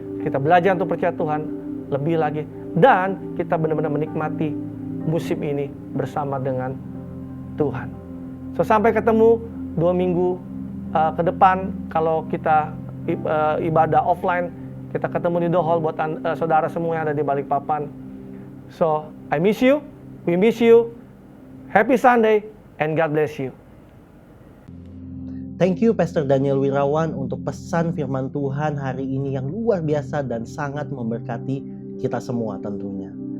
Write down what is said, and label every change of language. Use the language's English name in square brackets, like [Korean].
[Indonesian] Kita belajar untuk percaya Tuhan lebih lagi, dan kita benar-benar menikmati musim ini bersama dengan Tuhan. So sampai ketemu 2 minggu ke depan kalau kita ibadah offline, kita ketemu di The Hall buat saudara semua yang ada di Balikpapan. [English] So I miss you, we miss you. Happy Sunday and God bless you. Thank you [Indonesian] Pastor Daniel Wirawan untuk pesan firman Tuhan hari ini yang luar biasa dan sangat memberkati kita semua tentunya.